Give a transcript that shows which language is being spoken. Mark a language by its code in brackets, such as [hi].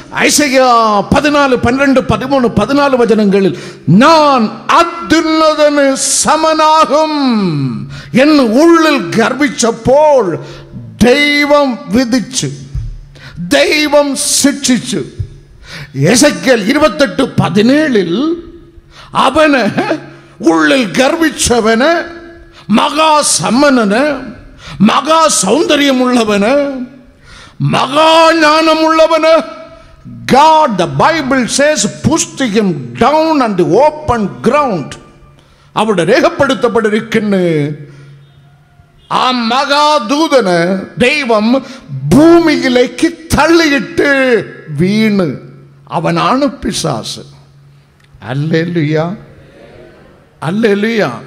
[ml] ഐസയ്യാ 14, 12, 13, 14 വചനങ്ങളിൽ ഞാൻ അത്യുന്നതന് സമനാകും എന്ന് ഉള്ളിൽ ഗർഭിച്ചപ്പോൾ ദൈവം വിധിച്ചു, ദൈവം ശിക്ഷിച്ചു. എസെക്കിയേൽ 28:17 അവന് ഉള്ളിൽ ഗർഭിച്ചവന്, മഹാസമ്പന്നന്, മഹാസൗന്ദര്യമുള്ളവന്, മഹാജ്ഞാനമുള്ളവന്, [en] God, the Bible says, pushed him down on the open ground. [ml] അവിടെ രേഖപ്പെടുത്തപ്പെട്ടിരിക്കുന്നു, ആ മഹാദൂതന് ദൈവം ഭൂമിയിലേക്ക് തള്ളിയിട്ട് വീണ്. അവനാണ് പിശാച്. Hallelujah, hallelujah.